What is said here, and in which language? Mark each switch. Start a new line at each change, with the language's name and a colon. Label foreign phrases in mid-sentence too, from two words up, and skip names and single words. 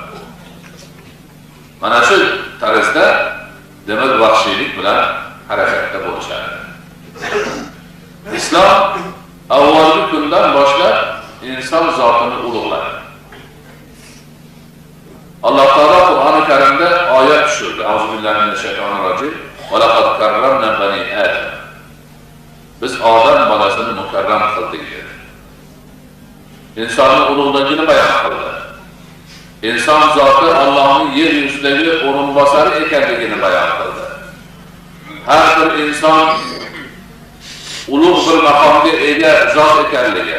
Uzbek: Mana shu tarzda demak vahshiylik bilan harakatda bo'lishadi. Islom avvalgi kundan boshlab inson zotini ulug'ladi. Alloh taolo Qur'oni Karimda oyat tushirdi.
Arabic: أعوذ بالله من الشيطان الرجيم. ولقد كرمنا بني آدم.
Uzbek: Biz odam bolasini mukarram qildik dedi. Insonni ulug'ligini bayon qildi. Inson zoti Allohning yer yuzidagi o'rinbosari ekanligini bayon qildi. Har bir inson ulug' bir maqomga ega zot ekanligi.